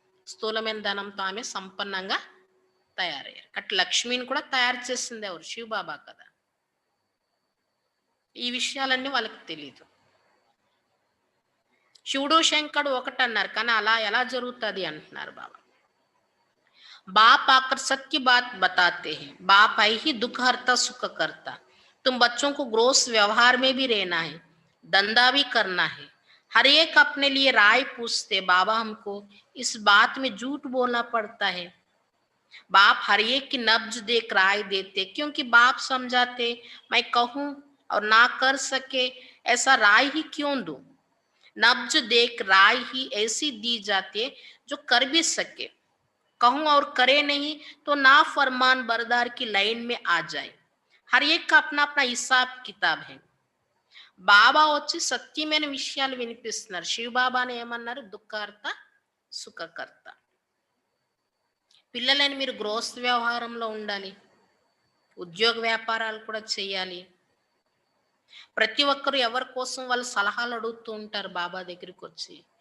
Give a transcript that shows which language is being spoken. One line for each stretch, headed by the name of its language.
Telugu: స్థూలమైన ధనంతో ఆమె సంపన్నంగా తయారయ్యారు. అట్లా లక్ష్మిని కూడా తయారు చేసింది ఎవరు? శివబాబా కదా. ఈ విషయాలన్నీ వాళ్ళకి తెలియదు. శివుడు శంకరుడు ఒకటన్నారు, కానీ అలా ఎలా జరుగుతుంది అంటున్నారు బాబా.
Hindi: बाप आकर सत्य बात बताते हैं, बाप है ही दुख हरता सुख करता। तुम बच्चों को ग्रोस व्यवहार में भी रहना है, धंधा भी करना है। हर एक अपने लिए राय पूछते, बाबा हमको इस बात में झूठ बोलना पड़ता है। बाप हर एक की नब्ज देख राय देते, क्योंकि बाप समझाते मैं कहूं और ना कर सके ऐसा राय ही क्यों दूं। नब्ज देख राय ही ऐसी दी जाती है जो कर भी सके, कहूं और करे नहीं तो ना फरमान बरदार की लाइन में आ जाए। हर एक का अपना अपना हिसाब किताब है।
Telugu: బాబా వచ్చి సత్యమైన విషయాలు వినిపిస్తున్నారు. శివబాబాని ఏమన్నారు? దుఃఖకర్త సుఖకర్త. పిల్లలని మీరు గృహస్థ వ్యవహారంలో ఉండాలి, ఉద్యోగ వ్యాపారాలు కూడా చేయాలి. ప్రతి ఒక్కరు ఎవరి కోసం వాళ్ళు సలహాలు అడుగుతూ ఉంటారు బాబా దగ్గరికి వచ్చి.